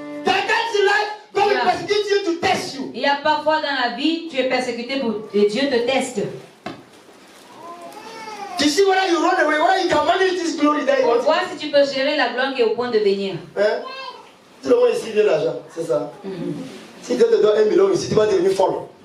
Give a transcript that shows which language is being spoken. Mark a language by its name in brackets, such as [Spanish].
[English] Sometimes in life, God will Yeah. persecute you to test you. [French] Il y a parfois dans la vie, tu es persécuté et Dieu te teste. [English] To see whether you run away, whether you can manage this glory that you [French] Pour [English] want. [French] voir si tu peux gérer la gloire qui est au point de venir. Hein? Tout le monde ici veut l'argent, c'est ça. Si Dieu te donne 1 million ici, tu vas devenir folle.